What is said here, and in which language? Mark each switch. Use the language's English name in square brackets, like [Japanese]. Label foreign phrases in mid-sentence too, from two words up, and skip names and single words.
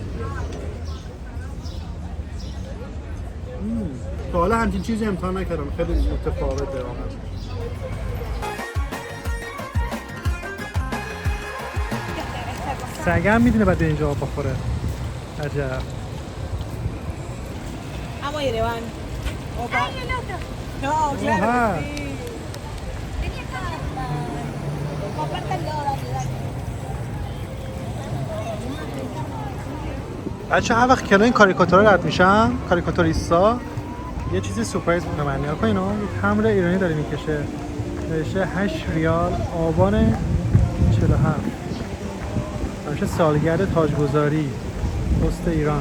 [Persian] تا حالا همچین چیزی امتحان نکردم، خیلی متفاوته واقعا. سگم میدونه بعد اینجا آب بخوره. عجب. [Spanish] Vamos a ir, Iván. Opa. No, claro. Ajá. Que sí. Compártelo, dale. [Persian] بچه هر وقت کنار این کاریکاتورها رد میشم، کاریکاتوریستا، یه چیزی سورپرایز به من میاد. اینا یه تمر ایرانی داره میکشه. نوشته 8 ریال آبان 47. همیشه سالگرد تاجگذاری پست ایران.